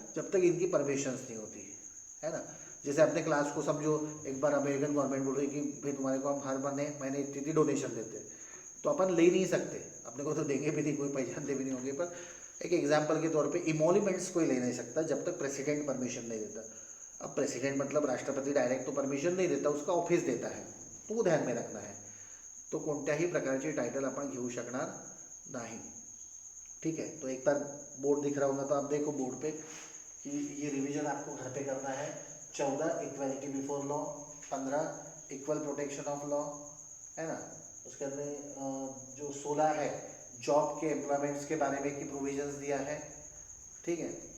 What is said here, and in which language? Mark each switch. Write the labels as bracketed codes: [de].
[hi] जब तक इनकी परमिशंस नहीं होती, है ना। जैसे अपने क्लास को समझो, एक बार अमेरिकन गवर्नमेंट बोल रही कि भाई तुम्हारे को हम हर महीने इतनी डोनेशन देते हैं, तो अपन ले नहीं सकते, अपने को तो देंगे भी नहीं, कोई पहचानते भी नहीं होंगे, पर एक एग्जाम्पल के तौर पे इमोल्यूमेंट्स कोई ले नहीं सकता जब तक प्रेसिडेंट परमिशन नहीं देता। अब प्रेसिडेंट मतलब राष्ट्रपति डायरेक्ट तो परमिशन नहीं देता, उसका ऑफिस देता है, तो वो ध्यान में रखना है। [mr] तो कोणत्याही प्रकारचे टाइटल आपण घेऊ शकणार नाही, ठीक है। [hi] तो एक बार बोर्ड दिख रहा होगा तो आप देखो बोर्ड पे कि ये रिवीजन आपको घर पे करना है। 14 equality before law, 15 equal protection of law, है ना। उसके अंदर जो 16 है जॉब के एम्प्लॉयमेंट्स के बारे में की प्रोविजंस दिया है, ठीक है।